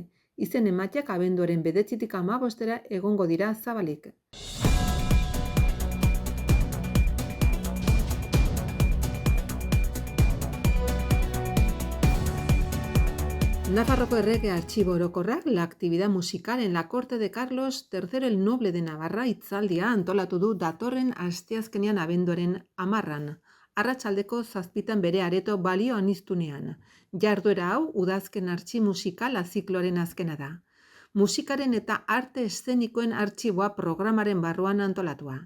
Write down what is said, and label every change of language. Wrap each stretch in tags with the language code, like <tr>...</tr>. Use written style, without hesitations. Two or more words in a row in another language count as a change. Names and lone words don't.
<eu>Izen emateak abenduaren 9-tik 15 egongo dira zabalik. Nafarroko Errege Artxibo Orokorrak la actividad musical en la corte de Carlos III el Noble de Navarra hitzaldia antolatu du datorren asteazkenean abenduaren 10an. Arratsaldeko 7 bere areto balio aniztunean. Jarduera hau udazken artxi musikala zikloren azkena da. Musikaren eta arte eszenikoen artxiboa programaren barruan antolatua.</eu>